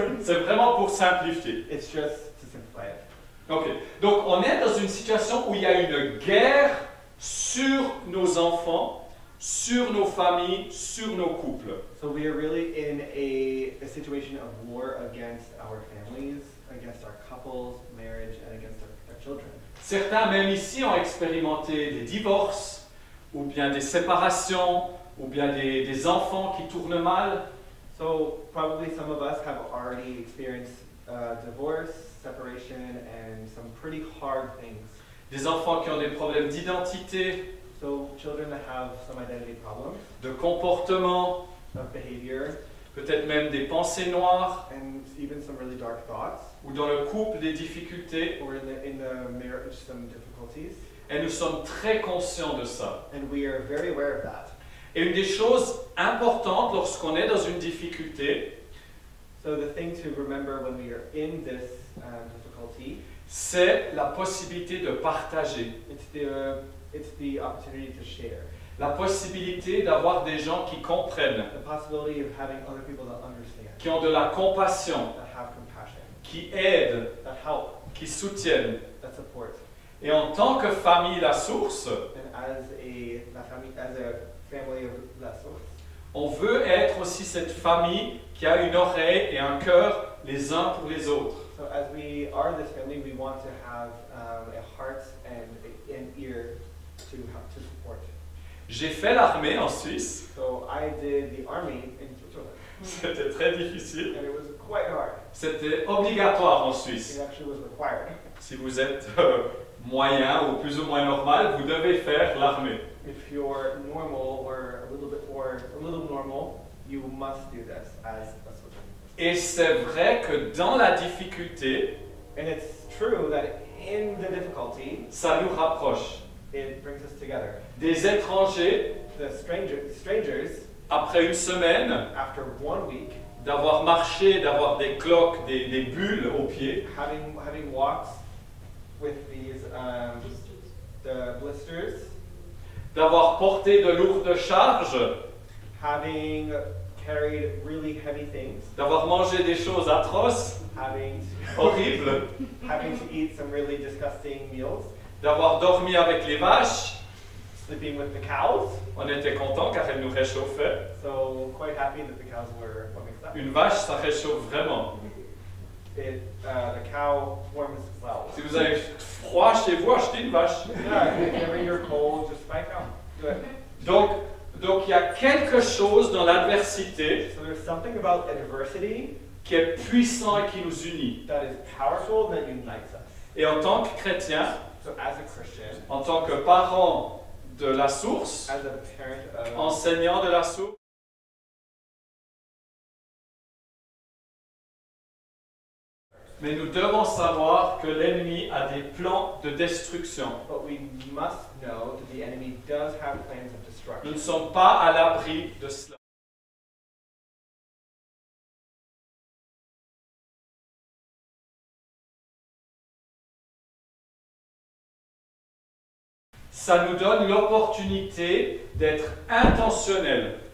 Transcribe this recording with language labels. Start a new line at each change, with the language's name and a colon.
French: C'est vraiment pour simplifier.
English: It's just to simplify it. Ok.
French: Donc, on est dans une situation où il y a une guerre sur nos enfants, sur nos familles, sur nos couples.
English: So we are really in a situation of war against our families, against our couples, marriage, and against our children.
French: Certains, même ici, ont expérimenté des divorces, ou bien des séparations, ou bien des enfants qui tournent mal.
English: So probably some of us have already experienced divorce, separation, and some pretty hard things.
French: Des enfants qui ont des problèmes d'identité,
English: So children that have some identity problems,
French: de comportement,
English: of behavior,
French: peut-être même des pensées noires,
English: and even some really dark thoughts,
French: ou dans le couple des difficultés.
English: or in the marriage some difficulties,
French: Et nous sommes très conscients de ça.
English: and we are very aware of that.
French: Et une des choses importantes lorsqu'on est dans une difficulté,
English: So the thing to remember when we are in this difficulty,
French: c'est la possibilité de partager.
English: it's the opportunity to share,
French: La possibilité d'avoir des gens qui comprennent,
English: the possibility of having other people that understand,
French: qui ont de la compassion,
English: that have compassion,
French: qui aident,
English: that help,
French: qui soutiennent.
English: that support.
French: Et en tant que famille La Source,
English: And as a family of La Source,
French: on veut être aussi cette famille qui a une oreille et un cœur les uns pour les autres.
English: so as we are this family, we want to have a heart and an ear to support.
French: J'ai fait l'armée en Suisse.
English: So I did the army in Switzerland,
French: C'était très difficile.
English: and it was quite hard.
French: C'était obligatoire en Suisse.
English: It actually was required.
French: Si vous êtes moyen ou plus ou moins normal, vous devez faire l'armée.
English: If you're normal or a little normal, you must do this as a Switzerland.
French: Et c'est vrai que dans la difficulté,
English: And it's true that in the difficulty,
French: ça nous rapproche.
English: it brings us together.
French: Des étrangers,
English: The strangers,
French: après une semaine,
English: after 1 week,
French: d'avoir marché, d'avoir des cloques, des bulles aux pieds,
English: having walks with these the blisters,
French: d'avoir porté de lourdes charges,
English: having carried really heavy things,
French: d'avoir mangé des choses atroces, horribles,
English: having to eat some really disgusting meals,
French: d'avoir dormi avec les vaches.
English: sleeping with the cows.
French: On était content car elles nous réchauffaient.
English: So quite happy that the cows were warming us up.
French: Une vache, ça réchauffe vraiment.
English: The cow warms well.
French: Si vous avez froid chez vous, achetez une vache.
English: Yeah, whenever you're cold, just buy a cow. Do it.
French: Donc il y a quelque chose dans l'adversité
English: So there's something about adversity
French: qui est puissant et qui nous unit.
English: that is powerful and that unites us.
French: Et en tant que chrétien,
English: So as a Christian,
French: en tant que parent de La Source,
English: as a parent of
French: enseignant de La Source, mais nous devons savoir que l'ennemi a des plans de destruction.
English: but we must know that the enemy does have plans of
French: Nous
English: destruction.
French: ne sommes pas à l'abri de cela. Ça nous donne l'opportunité d'être intentionnels.